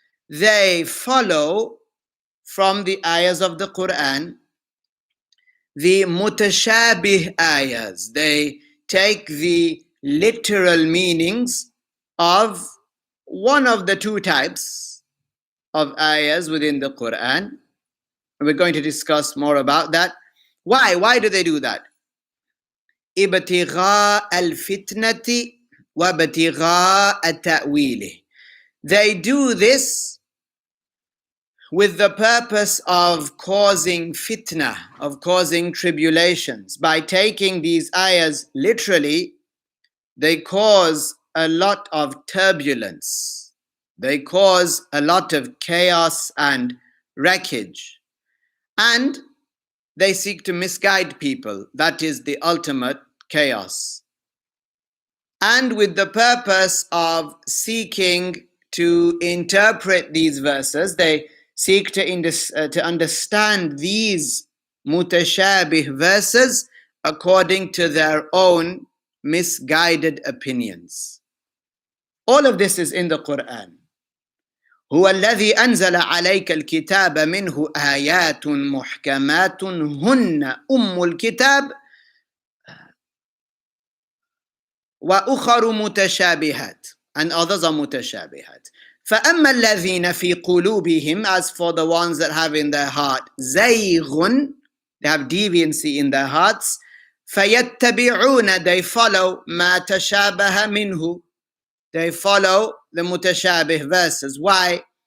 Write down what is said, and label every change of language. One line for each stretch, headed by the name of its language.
English: They follow from the ayahs of the Qur'an the mutashabih ayahs. They take the literal meanings of one of the two types of ayahs within the Qur'an. We're going to discuss more about that. Why? Why do they do that?
Arabic: ابتغاء الفتنة وابتغاء التأويل.
English: They do this with the purpose of causing fitna, of causing tribulations. By taking these ayahs literally, they cause a lot of turbulence. They cause a lot of chaos and wreckage. And they seek to misguide people. That is the ultimate chaos. And with the purpose of seeking to interpret these verses, they seek to understand these mutashabih verses according to their own misguided opinions. All of this is in the Qur'an.
Arabic: هو الذي أنزل عليك الكتاب منه آيات محكمات هن أم الكتاب وأخر متشابهات,
English: and others are mutashabihat.
Arabic: فأما الذين في قلوبهم,
English: as for the ones that have in their heart
Arabic: زيغ,
English: they have deviancy in their hearts,
Arabic: فيتبعون,
English: they follow
Arabic: ما تشابه منه,
English: they follow the mutashabih verses. Why?